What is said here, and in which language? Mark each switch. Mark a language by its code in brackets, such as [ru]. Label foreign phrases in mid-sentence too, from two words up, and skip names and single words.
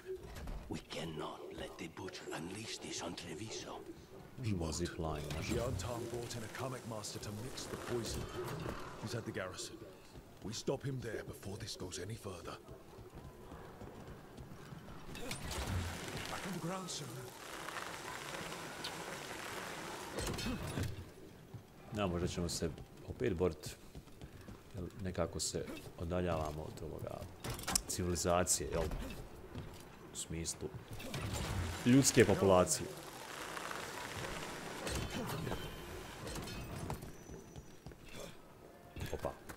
[en] We cannot let the butcher unleash this on Treviso. He won't. The Anton brought in a comic master to mix the poison. He's at the garrison. We stop him there before this goes any further. Back on the ground soon. [hr] Ja, možda ćemo se opet boriti. Nekako se odaljavamo od ovoga civilizacije, jel? U smislu ljudske populacije. Opa.